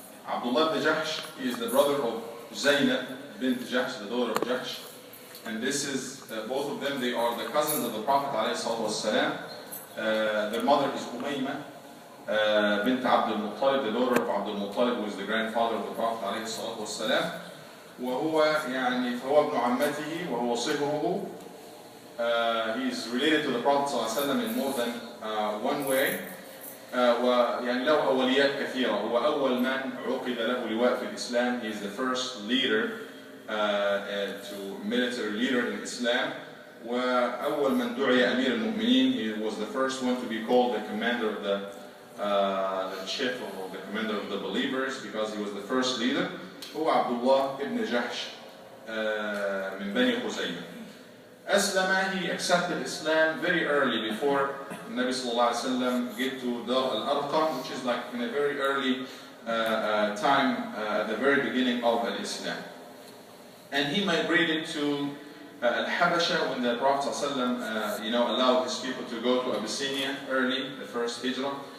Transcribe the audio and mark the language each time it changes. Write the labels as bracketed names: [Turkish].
[English] Abdullah bin Jahsh is the brother of Zainab bint Jahsh, the daughter of Jahsh. And this is, both of them, they are the cousins of the Prophet ﷺ. Their mother is Umayma bint Abd al-Muttalib, the daughter of Abd al-Muttalib, who is the grandfather of the Prophet ﷺ. [Arabic] وهو يعني فهو ابن عمته وهو صهره. [English] He is related to the Prophet ﷺ in more than one way. [Arabic] ويعني له أوليات كثيرة. هو أول من عقد له لواء في الإسلام. [English] He is the first leader, to military leader in Islam. [Arabic] وأول من دعي أمير المؤمنين. [English] He was the first one to be called the commander of the chief or the commander of the believers, because he was the first leader. [Arabic] هو Abdullah ibn Jahsh من بني خزيمة. أسلم, [English] he accepted Islam very early, before Nabi sallallahu alaihi wasallam get to Dar al-Arqam, which is like in a very early time, at the very beginning of Islam. And he migrated to Al-Habasha when the Prophet ﷺ, allowed his people to go to Abyssinia early, the first hijrah.